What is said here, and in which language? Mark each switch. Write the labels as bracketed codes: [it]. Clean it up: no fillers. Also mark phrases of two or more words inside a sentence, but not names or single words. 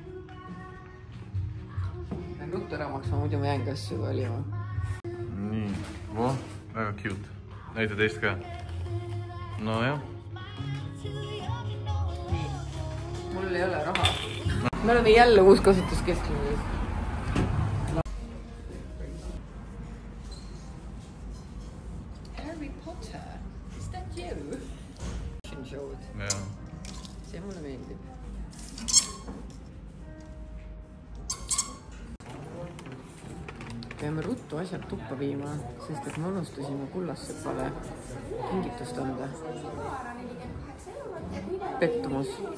[et] Lähen ruttu ära maksma, muidu ma jään kassu valima. Nii, voh, väga cute. Näita teist ka. No jah. Mul ei ole raha. Me oleme jälle uus kasutuskeskuses. [en] Harry Potter, is that you? [et] Jaa. See mulle meeldib. Peame ruttu asjad tuppa viima, sest et me unustasime Kullassepale kingitust anda. Pettumus.